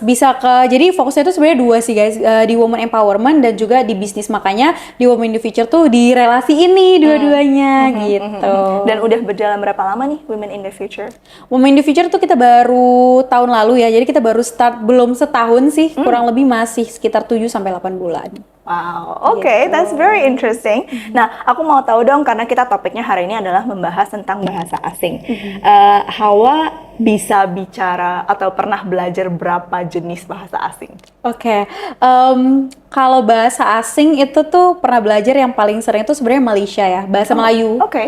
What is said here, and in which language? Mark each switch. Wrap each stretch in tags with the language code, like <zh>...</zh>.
<id>Bisa jadi fokusnya itu sebenarnya 2 sih guys, di women empowerment dan juga di bisnis. Makanya di Women in the Future tuh di relasi ini dua-duanya gitu. Dan udah berjalan berapa lama nih Women in the Future? Women in the Future tuh kita baru tahun lalu ya, jadi kita baru start belum setahun sih, kurang lebih masih sekitar 7-8 bulan.</id> <en>Wow, oke, that's very interesting.</en> <id>Nah, aku mau tahu dong, karena kita topiknya hari ini adalah membahas tentang bahasa asing. Hawa bisa bicara atau pernah belajar berapa jenis bahasa asing? Oke, kalau bahasa asing itu tuh pernah belajar yang paling sering itu sebenarnya Malaysia ya, bahasa Melayu.</id>